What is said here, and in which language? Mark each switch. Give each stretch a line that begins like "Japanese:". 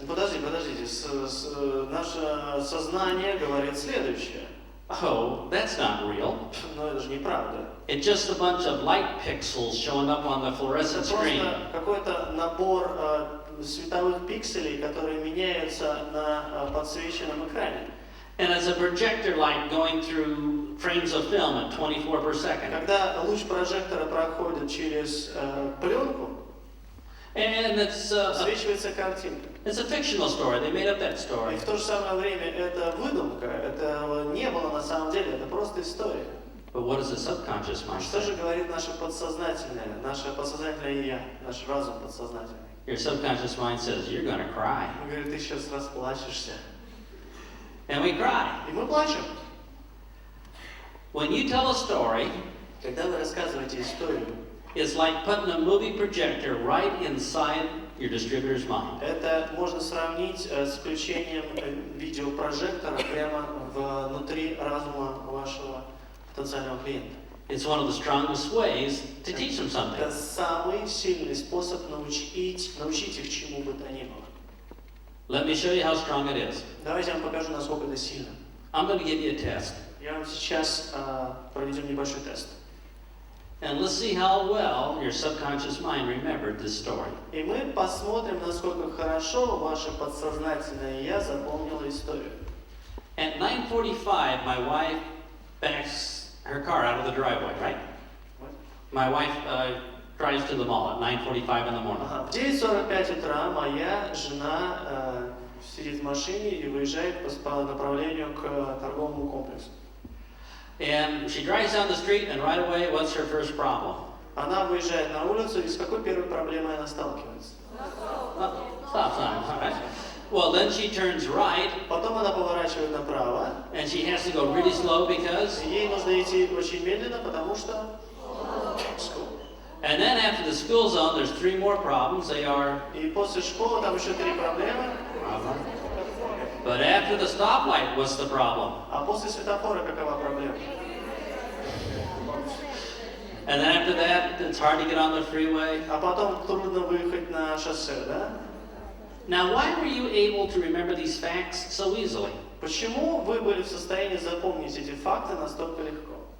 Russian: Подождите, наше сознание говорит следующее.
English: Oh, that's not real.
Russian: Но это же неправда.
English: It's just a bunch of light pixels showing up on the
Russian: Это
English: fluorescent screen.
Russian: просто какой-то набор световых пикселей, которые меняются на подсвеченном экране.
English: And as a projector light going through frames of film at 24 per second.
Russian: Когда луч прожектора проходит через пленку,
English: And it's
Russian: подсвечивается картинка.
English: it's a fictional story. They made up that
Russian: И
English: story.
Russian: в то же самое время это выдумка, это не было на самом деле, это просто история.
English: But what does the subconscious mind
Russian: Что же
English: say?
Russian: говорит наше подсознательное я, наш разум подсознательный?
English: Your subconscious mind says, you're going to cry.
Russian: Он говорит, ты сейчас расплачешься.
English: And we cry.
Russian: И мы плачем.
English: When you tell a story,
Russian: Когда вы рассказываете историю,
English: it's like putting a movie projector right inside your distributor's mind.
Russian: это можно сравнить с включением видеопрожектора прямо внутри разума вашего потенциального клиента.
English: It's one of the strongest ways to teach them something.
Russian: Это самый сильный способ научить их чему бы то ни было.
English: Let me show you how strong it is.
Russian: Давайте я вам покажу, насколько это сильно.
English: I'm going to give you a test.
Russian: Я вам сейчас проведем небольшой тест.
English: And let's see how well your subconscious mind remembered this story.
Russian: И мы посмотрим, насколько хорошо ваше подсознательное я запомнило историю.
English: At 9:45, my wife backs her car out of the driveway, right? My wife drives to the mall at 9:45 in the morning.
Russian: Ага. В 9:45 утра моя жена сидит в машине и выезжает по направлению к торговому комплексу.
English: And she drives down the street, and right away, what's her first problem?
Russian: Она выезжает на улицу, и с какой первой проблемой она сталкивается?
English: Stop sign, all right. Well, then she turns right,
Russian: Потом она поворачивает направо,
English: and she has to go really slow because.
Russian: и ей нужно идти очень медленно, потому что...
English: And then after the school zone, there's 3 more problems. They are.
Russian: И после школы там еще 3 проблемы,
English: But after the stoplight, what's the problem?
Russian: а после светофора какова проблема?
English: And then after that, it's hard to get on the freeway.
Russian: А потом трудно выехать на шоссе, да?
English: Now, why were you able to remember these facts so easily?
Russian: Почему вы были в состоянии запомнить эти факты настолько легко?